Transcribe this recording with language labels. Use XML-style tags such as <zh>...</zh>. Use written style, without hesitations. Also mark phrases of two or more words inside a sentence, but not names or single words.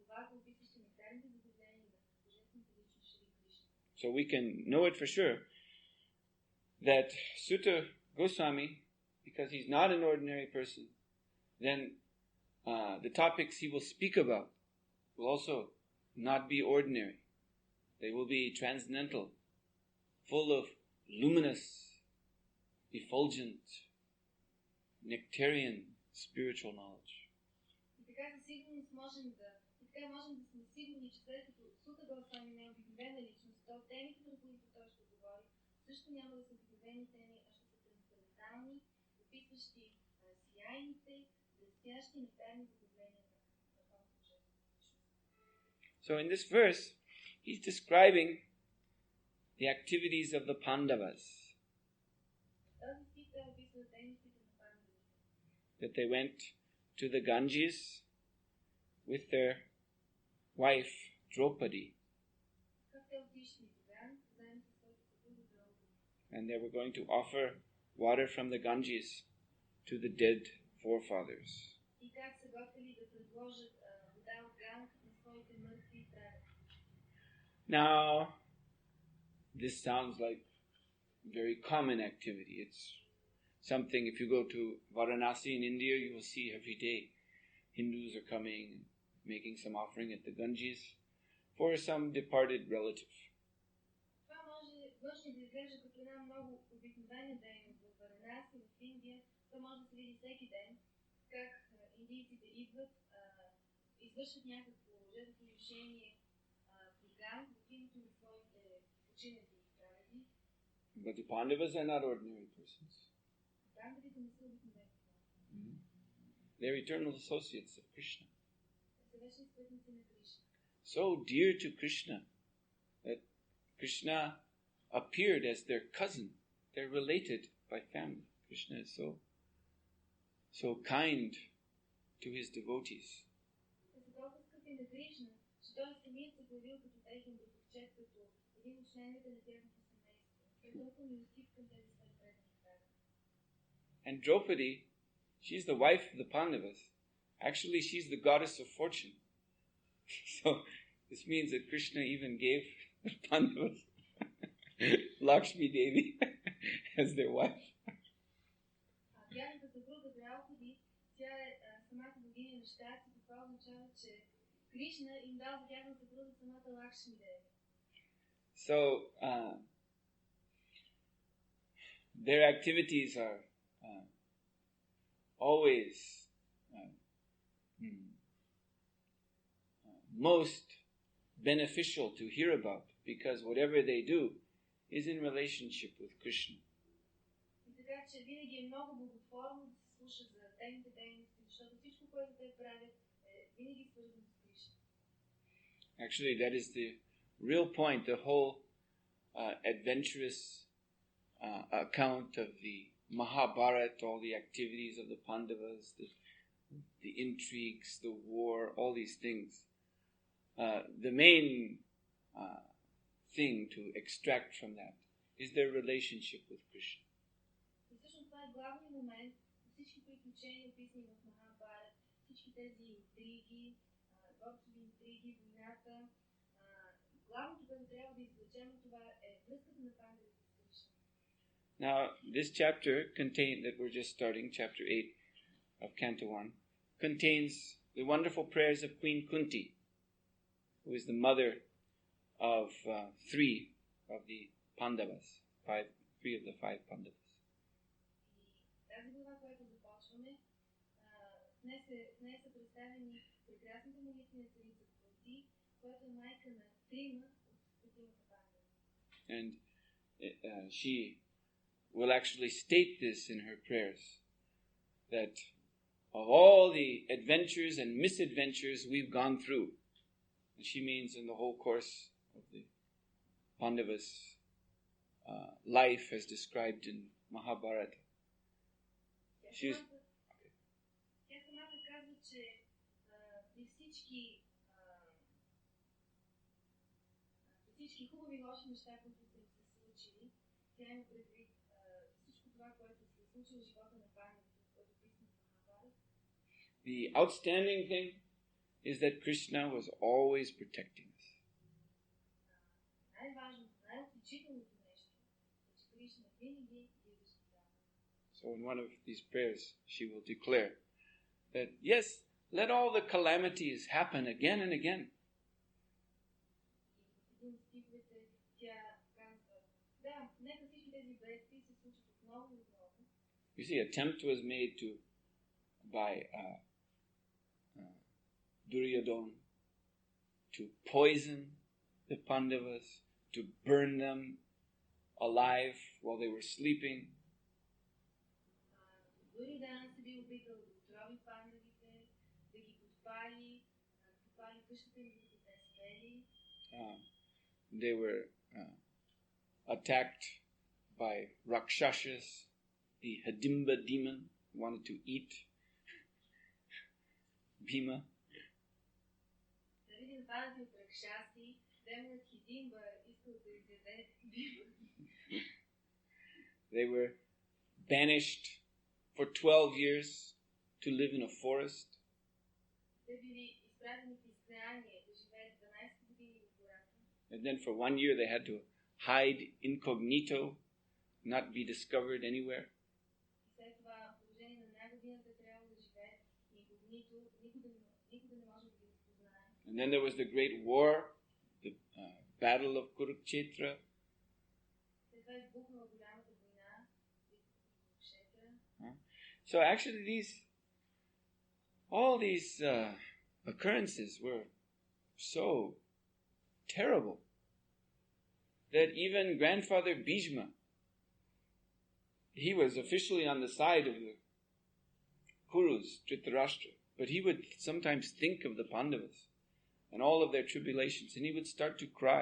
<en>So we can know it for sure that Sutta Goswami, because he's not an ordinary person, then the topics he will speak about will also not be ordinary. They will be transcendental, full of luminous, effulgent, nectarian spiritual knowledge.</en> <bg>И така със сигурност можем да сме сигурни, че след като Сута Госвами не е обикновена личност, то темите, за които той ще говори, също няма да са обикновени теми, а ще са трансцендентални, описващи сияйните, блестящи, нектарни задоволения на върховната божествена личност.</bg> <en>So in this verse, he's describing the activities of the Pandavas.</en> <bg>Този стих той описва дейностите на пандавите.</bg> <en>That they went to the Ganges with their wife Draupadi,</en> <bg>Как те отишли в Ган, заедно със своята съпруга Драупади.</bg> <en>and they were going to offer water from the Ganges to the dead forefathers.</en> <bg>И как са готвили да предложат вода от Ган на своите мъртви прадеди.</bg> <en>Now, this sounds like very common activity. It's something, if you go to Varanasi in India, you will see every day Hindus are coming and making some offering at the Ganges for some departed relative.</en> <bg>Това може външно да изглежда като една много обикновена дейност в Варанаси, в Индия. Това може да се види всеки ден, как индийците идват, извършват някакво жертвоприношение в Ган, в името на своите починали прадеди.</bg> <en>But the Pandavas are not ordinary persons.</en> <bg>Пандавите не са обикновени.</bg> <en>They're eternal associates of Krishna.</en> <bg>Те са вечни спътници на Кришна.</bg> <en>So dear to Krishna that Krishna appeared as their cousin. They're related by family. Krishna is so kind to his devotees.</en> <bg>Те са толкова скъпи на Кришна, че той самият се появил като техен братовчет, като един от членовете на тяхното семейство. Той е толкова милостив към тези свои предани хора.</bg> <en>And Draupadi, she's the wife of the Pandavas. Actually, she's the goddess of fortune. So this means that Krishna even gave the Pandavas Lakshmi Devi as their wife.</en> <bg>Тяхната съпруга Драупади, тя е самата богиня на щастието. Това означава, че Кришна им дал за тяхната съпруга самата Лакшми Деви.</bg> <en>So their activities are always most beneficial to hear about, because whatever they do is in relationship with Krishna.</en> <bg>И така, че винаги е много благотворно да се слуша за техните дейности, защото всичко, което те правят, е винаги свързано с Кришна.</bg> <en>Actually, that is the real point, the whole adventurous account of the Mahabharata, all the activities of the Pandavas, the intrigues, the war, all these things. The main thing to extract from that is their relationship with Krishna.</en> <bg>И всъщност това е главният момент от всички приключения, описани в Махабарат, всички тези интриги, горчеви интриги, войната. Главното, което трябва да извлечем от това е връзката на пандавите с Кришна.</bg> <en>Now, this chapter that we're just starting, chapter 8 of Canto 1, contains the wonderful prayers of Queen Kunti, who is the mother of three of the Pandavas, three of the five Pandavas.</en> <bg>И тази глава, която започваме, в нея са представени прекрасните молитви на царица Кунти, която е майка на трима от петимата пандава.</bg> <en>And she will actually state this in her prayers, that of all the adventures and misadventures we've gone through, and she means in the whole course of the Pandavas' life as described in Mahabharata.</en> <bg>Тя самата казва, че при всички хубави лоши неща, които са им се случили, тя има предвид всичко това, което се е случило в живота на пандавите, което е писано в Махабарата.</bg> <en>The outstanding thing is that Krishna was always protecting us.</en> <bg>Най-важното, най-отличителното нещо е, че Кришна винаги ги защитава.</bg> <en>So in one of these prayers, she will declare that, yes, let all the calamities happen again and again.</en> <bg>И в един от стиховете тя казва, да, нека всички тези бедствия се случат отново и отново.</bg> <en>You see, attempt was made by Duryodhana to poison the Pandavas, to burn them alive while they were sleeping.</en> <bg>Дурьодана се би опитал да отрови пандавите, да ги подпали къщата им, докато те спели.</bg> <en>They were attacked by Rakshasas, the Hidimba demon, wanted to eat Bhima.</en> <bg>Заради нападати от Ракшаси, демонът Хидимба искал да изяде Бима.</bg> <en>They were banished for 12 years to live in a forest.</en> <bg>Те били изпратени в изгнание да живеят 12 години в гората.</bg> <en>And then for 1 year they had to hide incognito, not be discovered anywhere.</en> <bg>И след това, в продължение на една година, те трябва да живеят инкогнито, никой да не може да ги разпознае.</bg> <en>And then there was the great war, the battle of Kurukshetra.</en> <bg>След това избухнала голямата война, Курукшетра.</bg> <en>So actually all these occurrences were so terrible that even grandfather Bhishma, he was officially on the side of the Kurus, Dhritarashtra, but he would sometimes think of the Pandavas and all of their tribulations, and he would start to cry.</en>